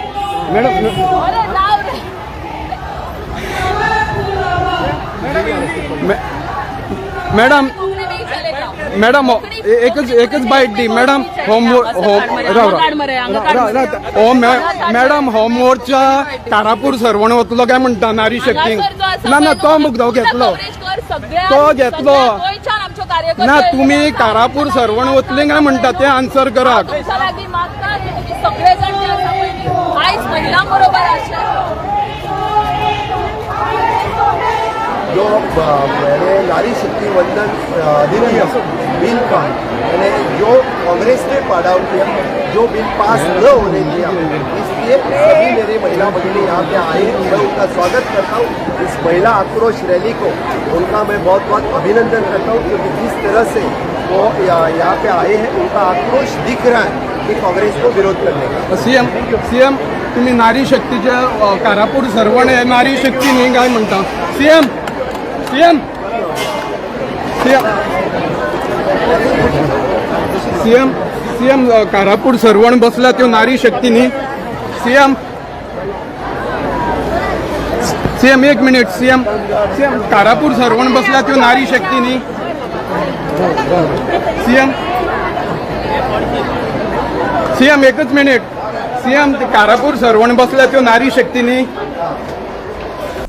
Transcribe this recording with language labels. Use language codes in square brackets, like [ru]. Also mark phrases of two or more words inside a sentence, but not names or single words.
[kok] मॅडम एकच बाईट दी मॅडम मॅडम हो मोर्चा कारापूर सर्वण वतलो काय म्हणटा नारी शक्ती ना तो मुद्दो घेतलो ना तुम्ही कारापूर सर्वण वतले काय म्हणटा ते आन्सर करात [hi] जो मैंने नारी शक्ति वंदन अधिनियम बिल का मैंने जो कांग्रेस ने पाड़ा किया जो बिल पास न होने दिया इसलिए सभी मेरे महिला भगिनी यहाँ पे आए हैं मैं उनका स्वागत करता हूँ इस महिला आक्रोश रैली को उनका मैं बहुत बहुत अभिनंदन करता हूँ क्योंकि जिस तरह से वो यहाँ पे आए हैं उनका आक्रोश दिख रहा है कि कांग्रेस को विरोध करने का [mr] सीएम तुम्ही नारी शक्तीच्या कारापूर सर्वण हे नारी शक्ती नाही काय म्हणता सीएम [kok] कारापूर सर्वण बसला त्यो नारी शक्ती न्ही सीएम एक मिनिट सीएम कारापूर सर्वण बसला त्यो नारी शक्ती न्ही सीएम एकच मिनिट सीएम कारापूर सर्वण बसला त्यो नारी शक्ती न्ही